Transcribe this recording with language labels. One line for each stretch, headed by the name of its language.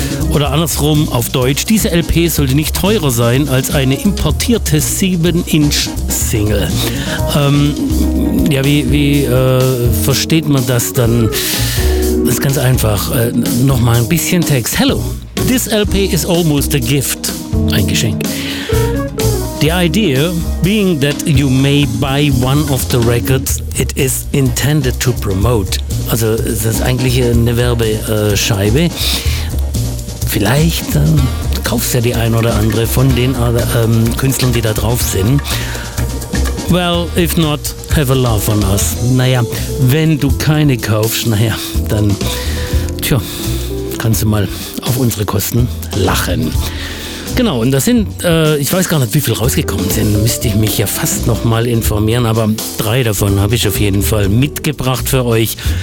German: Oder andersrum auf Deutsch, diese LP sollte nicht teurer sein als eine importierte 7-Inch-Single. Wie versteht man das dann? Das ist ganz einfach. Nochmal ein bisschen Text.
English: Hello, this LP is almost a gift.
German: Ein Geschenk.
English: The idea being that you may buy one of the records it is intended to promote.
German: Also es ist eigentlich eine Werbescheibe. Vielleicht kaufst du ja die ein oder andere von den Künstlern, die da drauf sind.
English: Well, if not, have a laugh on us.
German: Naja, wenn du keine kaufst, naja, dann tja, kannst du mal auf unsere Kosten lachen. Genau, und das sind, ich weiß gar nicht, wie viel rausgekommen sind, müsste ich mich ja fast nochmal informieren, aber drei davon habe ich auf jeden Fall mitgebracht für euch.